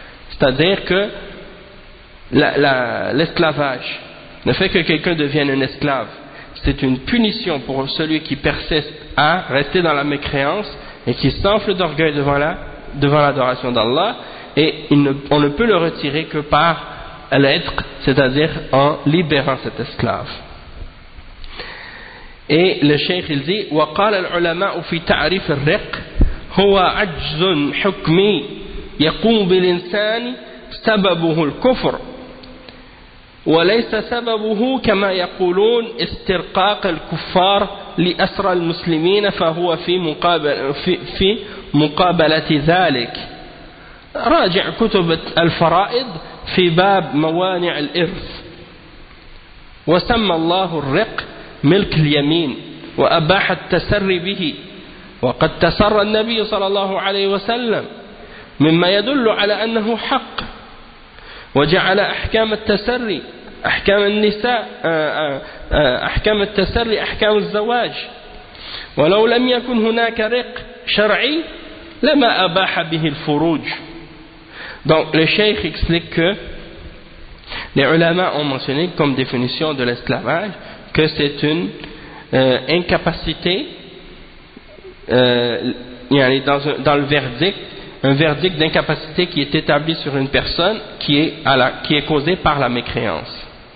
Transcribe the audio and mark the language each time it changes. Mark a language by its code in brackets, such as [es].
[fr] C'est-à-dire que l'esclavage, le fait que quelqu'un devienne un esclave, c'est une punition pour celui qui persiste à rester dans la mécréance et qui s'enfle d'orgueil devant l'adoration d'Allah. Et on ne peut le retirer que par l'être, c'est-à-dire en libérant cet esclave. Et le cheikh il dit, [ar] وَقَالَ الْعُلَمَاءُ فِي تَعْرِفِ الرِّقِ هُوَ عَجْزٌ حُكْمِي يَقُومُ بِالْإِنسَانِ سَبَبُهُ الْكُفْرُ وَلَيْسَ سَبَبُهُ كَمَا يَقُولُونَ اسْتِرْقَاقَ الْكُفَّارِ لِأَسْرَى الْمُسْلِمِينَ فَهُوَ فِي مُقَابَلَةِ ذَلِكَ راجع كتب الفرائض في باب موانع الإرث وسمى الله الرق ملك اليمين وأباح التسري به وقد تسرى النبي صلى الله عليه وسلم مما يدل على أنه حق وجعل أحكام التسري أحكام النساء أحكام التسري أحكام الزواج ولو لم يكن هناك رق شرعي لما أباح به الفروج. [fr] Donc, le cheikh explique que les ulama ont mentionné comme définition de l'esclavage que c'est une incapacité, dans le verdict, un verdict d'incapacité qui est établi sur une personne qui est causée par la mécréance.